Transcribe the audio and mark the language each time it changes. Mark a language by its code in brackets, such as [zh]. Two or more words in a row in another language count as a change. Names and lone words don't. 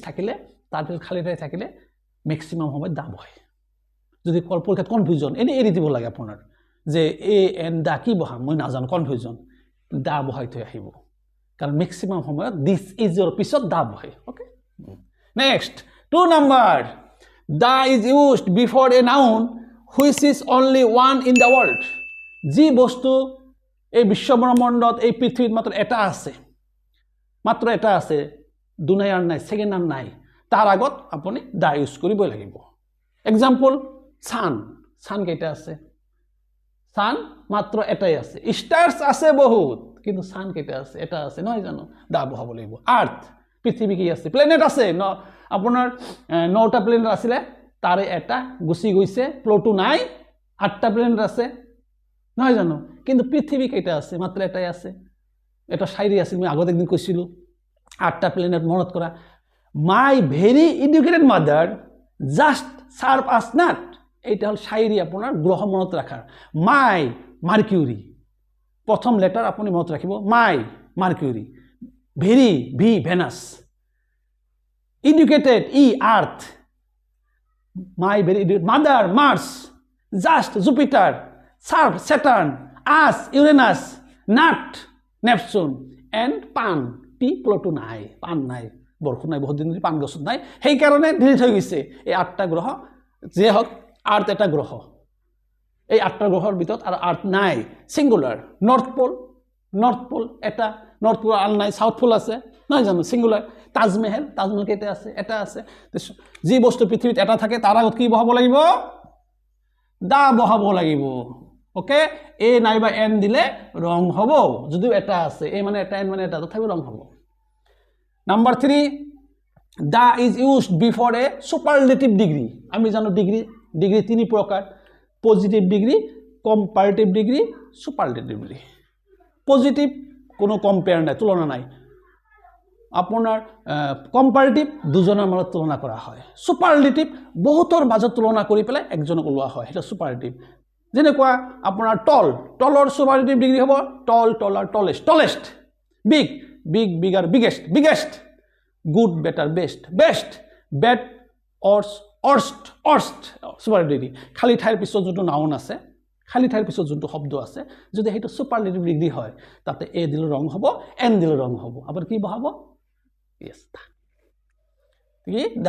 [as] থাকিলে তাৰ পিছত খালি ঠাই থাকিলে ম্যাক্সিমাম সময় দা বহে যদি পৰীক্ষাত কনফিউজন এৰি দিব লাগে আপোনাৰ যে [en] a an the [as] কি বহাম মই নাজানো কনফিউজন দা বহাই থৈ আহিব কাৰণ ম্যাক্সিমাম সময়ত [en] this is [as] পিছত দা বহে [en] okay next [as] 2 নাম্বাৰ [en] the is used before a noun which is only one in the world [as] যি বস্তু এই বিশ্বব্ৰহ্মাণ্ডত এই পৃথিৱীত মাত্ৰ এটা আছে দুনাই আর নাই সেকেন্ড আর নাই তাৰ আগত আপুনি [en] the use [as] কৰিবই লাগিব [en] example sun [as] কেইটা আছে সান মাত্ৰ এটাই আছে স্টাৰ্স আছে বহুত কিন্তু সান কেইটা আছে এটা আছে নহয় জানো দা বহাব লাগিব আৰ্থ পৃথিৱী কি আছে প্লেনেট আছে ন আপোনাৰ 9টা প্লেনেট আছিল তাৰে এটা গুছি গৈছে প্লুটো নাই 8টা প্লেনেট আছে নহয় জানো কিন্তু পৃথিৱী কেইটা আছে মাত্ৰ এটাই আছে এটা শায়ৰী আছিল মই আগত একদিন কৈছিলো 8টা প্লেনেট মনত কৰা [en] my very educated mother just serve us nut [as] এইটা হল শায়ৰী আপোনাৰ গ্ৰহ মনত ৰাখাৰ [en] my mercury [as] প্ৰথম লেটাৰ আপুনি মনত ৰাখিব [en] my mercury very v venus educated e earth my very educated mother Mars just Jupiter serve Saturn us Uranus nut Neptune and [as] পান পি প্লুটো নাই পান নাই বৰষুণ নাই বহুত দিন পান গছত নাই সেই কাৰণে ডিলিট হৈ গৈছে এই 8টা গ্ৰহ যে হক আৰ্থ এটা গ্ৰহ এই 8টা গ্ৰহৰ ভিতৰত আৰু আৰ্থ নাই সিঙ্গুলাৰ [en] north pole [as] এটা [en] north pole [as] আর নাই [en] south pole [as] আছে নহয় জানো সিঙ্গুলাৰ তাজমহল কেইটা আছে এটা আছে যি বস্তু পৃথিৱীত এটা থাকে তাৰ আগত কি বহাব লাগিব দা বহাব লাগিব [en] okay a [as] নাইবা এন দিলে রং হব যদিও এটা আছে এ মানে এটা এন মানে এটা তথাপি রং হব [en] number 3 the is used before a superlative degree [as] আমি জানো ডিগ্রি 3 প্রকার [en] positive degree comparative degree superlative degree positive [as] কোনো কম্পেয়ার নাই তুলনা নাই আপোনাৰ কম্পারেটিভ দুজনৰ মাজত তুলনা কৰা হয় সুপারলেটিভ বহুতৰ মাজত তুলনা কৰি পেলাই একজনক ওলোৱা হয় এটা সুপারলেটিভ যেনেকুৱা আপোনাৰ টলৰ [en] superlative degree [as] হ'ব [en] taller tallest bigger biggest good better best bad worst superlative degree [as] খালি ঠাইৰ পিছত যোনটো নাউন আছে খালি ঠাইৰ পিছত যোনটো শব্দ আছে যদি সেইটো [en] superlative degree [as] হয় তাতে এ দিলে ৰং হ'ব এন দিলে ৰং হ'ব আপুনি কি বহাব ইয়েস কি